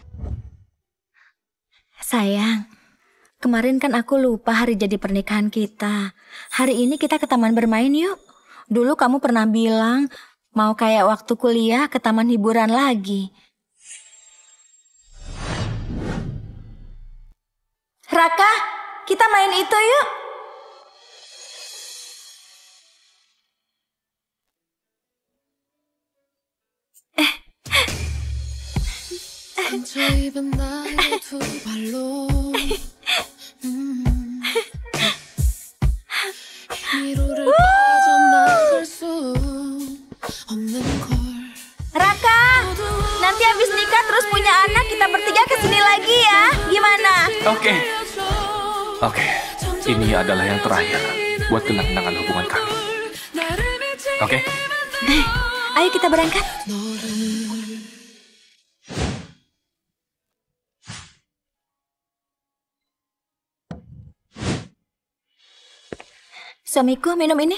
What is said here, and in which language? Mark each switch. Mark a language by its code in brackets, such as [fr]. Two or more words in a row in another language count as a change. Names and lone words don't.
[id] Sayang, kemarin kan aku lupa hari jadi pernikahan kita. Hari ini kita ke taman bermain yuk. Dulu kamu pernah bilang mau kayak waktu kuliah ke taman hiburan lagi. Raka, kita main itu yuk. [ko] 상처입은 나의 2 발로 미로를 빠져나갈 수 없는 걸 [id] Raka! Nanti habis nikah terus punya anak, kita bertiga kesini lagi ya. Gimana? Oke. Ini adalah yang terakhir buat kenang-kenangan hubungan kami. Oke? Ayo kita berangkat. Suamiku, minum ini.